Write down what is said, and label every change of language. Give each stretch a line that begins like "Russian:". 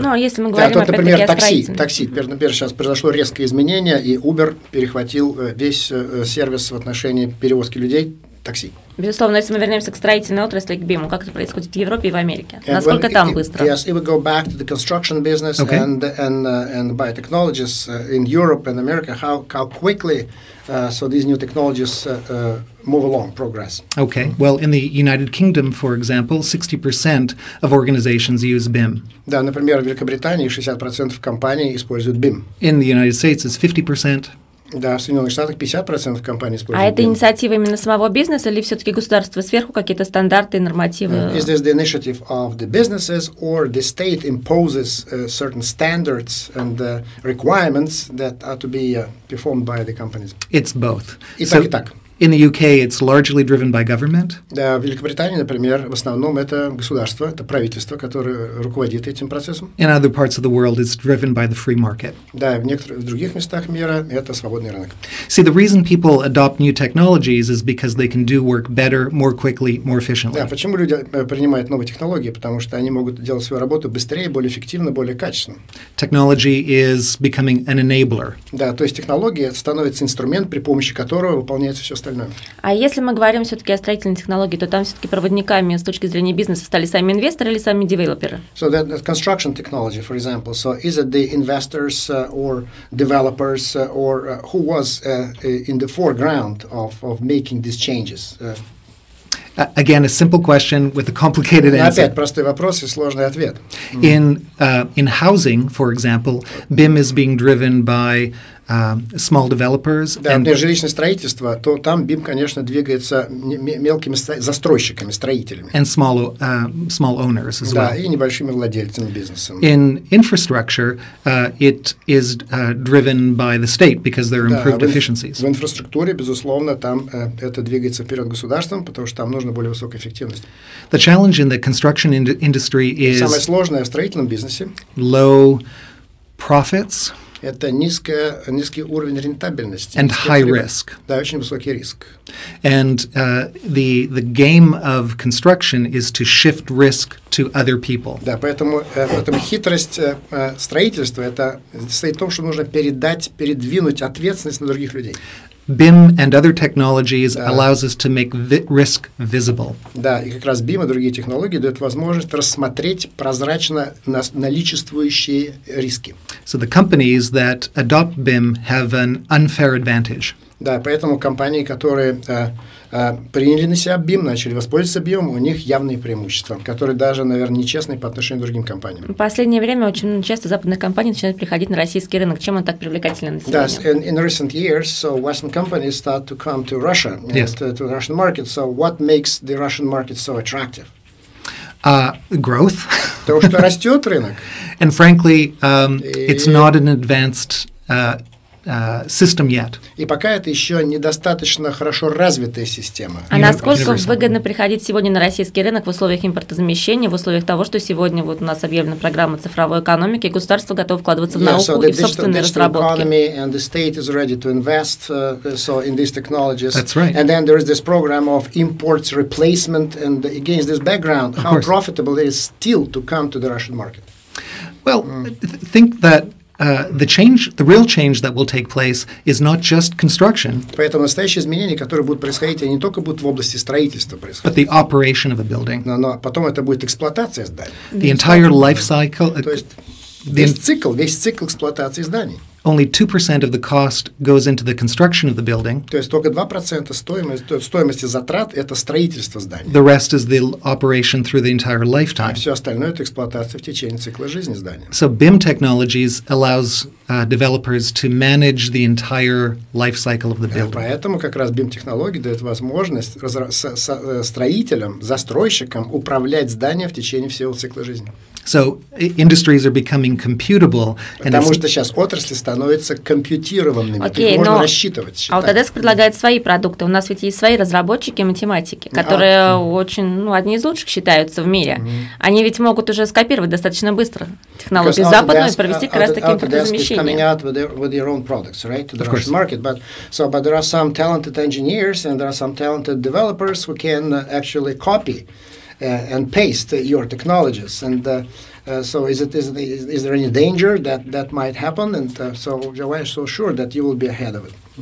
Russian: Ну, если мы Да, говорим, тут, например, опять-таки, о такси. Например, сейчас произошло резкое изменение, и Uber перехватил весь сервис в отношении перевозки людей, такси. Безусловно, если мы вернемся к строительной отрасли, к BIM, как это происходит в Европе и в Америке? Насколько там быстро?
English: Yes, if we go back to the construction business and biotechnologies in Europe and America, how quickly so these new technologies move along, progress. Okay. Well, in the United Kingdom, for example, 60% of organizations use BIM.
Russian: Да, например, в Великобритании 60% компаний используют BIM.
English: In the United States, it's 50%.
Russian: Да, в Соединенных Штатах 50% компаний используют А это BIM. инициатива именно самого бизнеса или все-таки государство сверху какие-то стандарты и нормативы?
English: Is this the initiative of the businesses or the state imposes certain standards and requirements that are to be performed by the companies? It's both.
Russian: И так, и так.
English: In the UK, it's largely driven by government.
Russian: Да, в Великобритании, например, в основном это государство, это правительство, которое руководит этим процессом.
English: In other parts of the world, it's driven by the free market.
Russian: Да, в других местах мира это свободный рынок.
English: See, the reason people adopt new technologies is because they can do work better, more quickly, more efficiently.
Russian: Да, почему люди принимают новые технологии? Потому что они могут делать свою работу быстрее, более эффективно, более качественно.
English: Technology is becoming an enabler.
Russian: Да, то есть технология становится инструмент, при помощи которого выполняется все остальное. А если мы говорим все-таки о строительной технологии, то там все-таки проводниками с точки зрения бизнеса стали сами инвесторы или сами девелоперы?
English: So that construction technology, for example, so is it the investors or developers or who was in the foreground of making these changes? Again, a simple question with a complicated answer.
Russian: Опять простой вопрос и сложный ответ.
English: In housing, for example, BIM is being driven by small developers.
Russian: Да, например, жилищное строительство, то там BIM, конечно, двигается мелкими застройщиками, строителями.
English: And small owners as well.
Russian: Да, и небольшими владельцами бизнеса.
English: In infrastructure, it is driven by the state because there are improved efficiencies.
Russian: В инфраструктуре, безусловно, там это двигается вперед государством, потому что там нужна более высокая эффективность.
English: The challenge in the construction industry is
Russian: самое сложное в строительном бизнесе
English: low profits
Russian: это низкий уровень рентабельности.
English: And high risk.
Russian: Да, очень высокий риск.
English: And the game of construction is to shift risk to other people.
Russian: Да, поэтому хитрость строительства это состоит в том, что нужно передвинуть ответственность на других людей.
English: BIM and other technologies allows us to make risk visible.
Russian: Да, и как раз BIM и другие технологии дают возможность рассмотреть прозрачно наличествующие риски.
English: So the companies that adopt BIM have an unfair advantage.
Russian: Да, поэтому компании, которые приняли на себя BIM, начали воспользоваться BIM, у них явные преимущества, которые даже, наверное, нечестны по отношению к другим компаниям. В последнее время очень часто западные компании начинают приходить на российский рынок. Чем он так привлекателен на Да, сегодня?
English: in recent years, so Western companies start to come to Russia, Yes. to the Russian market. So what makes the Russian market so attractive? Growth.
Russian: Потому что растет рынок.
English: And frankly, it's not an advanced system yet.
Russian: И пока это еще недостаточно хорошо развитая система. А насколько выгодно приходить сегодня на российский рынок в условиях импортозамещения, в условиях того, что сегодня вот у нас объявлена программа цифровой экономики, и государство готово вкладываться в науку и в собственные разработки?
English: And the state is ready to invest in these technologies. That's right. And then there is this program of imports replacement, and against this background, how profitable it is still to come to the Russian market. Well, think that the real change that will take place is not just construction,
Russian: Поэтому настоящие изменения, которые будут происходить, они не только будут в области строительства
English: but
Russian: происходить,
English: the operation of a building.
Russian: но потом это будет эксплуатация зданий.
English: The entire life cycle.
Russian: То есть весь цикл эксплуатации зданий.
English: Only 2% of the cost goes into the construction of the building.
Russian: То есть только 2% стоимости затрат – это строительство здания.
English: The rest is the operation through the entire
Russian: А
English: lifetime.
Russian: все остальное – это эксплуатация в течение цикла жизни здания.
English: So BIM technologies allows developers to manage the entire life cycle of the building.
Russian: Поэтому как раз BIM-технологии дают возможность строителям, застройщикам управлять зданием в течение всего цикла жизни.
English: So industries are becoming computable.
Russian: Потому что сейчас отрасли становятся компьютированными, их можно рассчитывать, считать. Autodesk предлагает свои продукты. У нас ведь есть свои разработчики математики, которые очень, одни из лучших считаются в мире. Они ведь могут уже скопировать достаточно быстро технологию западную и провести как раз таки импортозамещение.
English: Coming out with their own products, right, to the Russian market. But there are some talented engineers and there are some talented developers who can actually copy and paste your technologies. And so is there any danger that might happen? And so why are you so sure that you will be ahead of it?